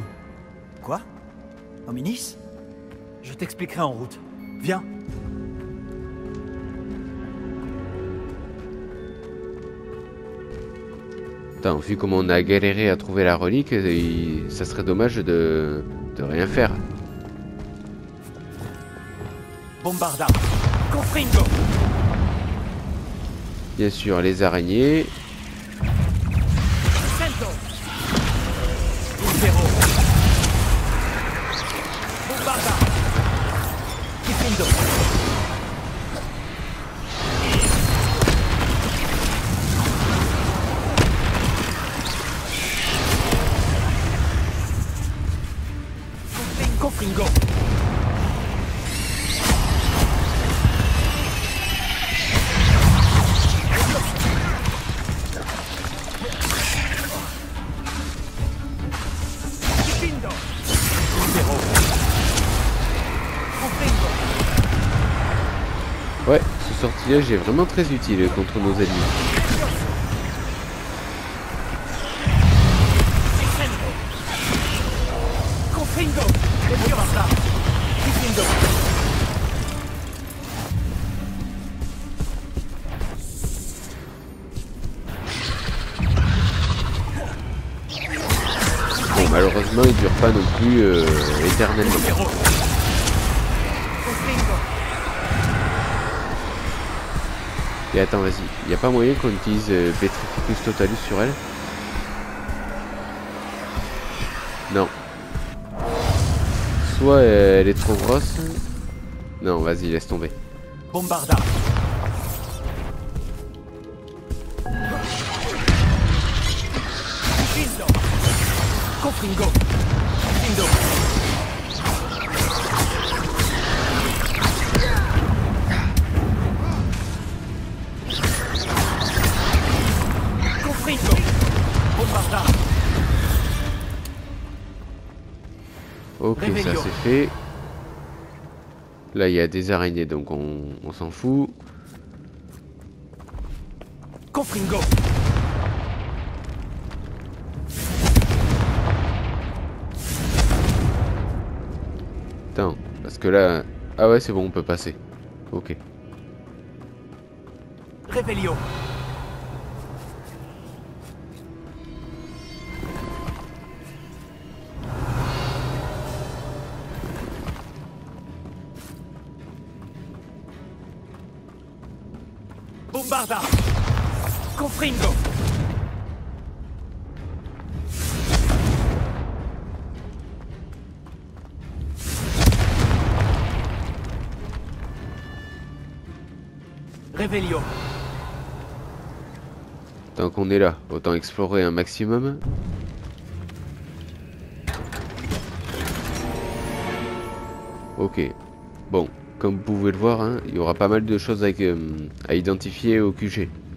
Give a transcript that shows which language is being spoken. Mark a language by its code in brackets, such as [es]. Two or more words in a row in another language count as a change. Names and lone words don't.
[fr] Quoi? Hominis? Je t'expliquerai en route. Viens. Attends, vu comment on a galéré à trouver la relique, ça serait dommage de rien faire. [la] Bombarda. Confringo! [fr] Bien sûr, les araignées. [la] Sento! Impero. Bombarda. Kifindo. Confringo. Kifindo! Impero. Confringo! [fr] Ouais, ce sortilège est vraiment très utile contre nos ennemis. [la] Sento! Confringo! Bombarda. Kifindo. [fr] Bon, malheureusement, il dure pas non plus éternellement. [la] Impero. Confringo! [fr] Et attends, vas-y. Y a pas moyen qu'on utilise [la] Petrificus Totalus [fr] sur elle? Non. Soit elle est trop grosse. Non, vas-y, laisse tomber. [la] Bombarda. Kifindo! Confringo. Kifindo. Confringo! Bombarda. [fr] Ok, ça Réveillon. c'est fait. Là, il y a des araignées, donc on s'en fout. [la] Confringo. [fr] Attends, parce que là... Ah ouais, c'est bon, on peut passer. Ok. [la] Revelio. Bombarda. Confringo. Revelio. [fr] Tant qu'on est là, autant explorer un maximum. Ok. Bon, comme vous pouvez le voir, hein, il y aura pas mal de choses à identifier au QG.